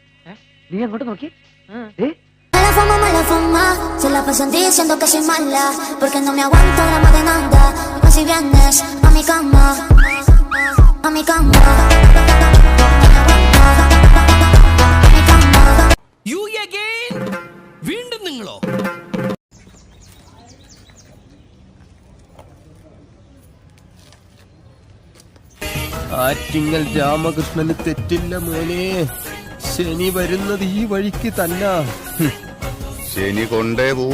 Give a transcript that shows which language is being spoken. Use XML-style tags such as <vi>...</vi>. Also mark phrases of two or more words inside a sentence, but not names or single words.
<ml>നീ അങ്ങോട്ട് നോക്കി.</ml> <es>Mala fama, se la pasan diciendo que soy mala, porque no me aguanto la más de nada. Más si vienes a mi cama, a mi cama.</es> <en>You again?</en> <ml>വീണ്ടും നിങ്ങളോ? ആറ്റിങ്ങൽ രാമകൃഷ്ണന് തെറ്റില്ല മോനെ. ശനി വരുന്നത് ഈ വഴിക്ക് തന്നെ. ശനി കൊണ്ടേ പോവും.</ml>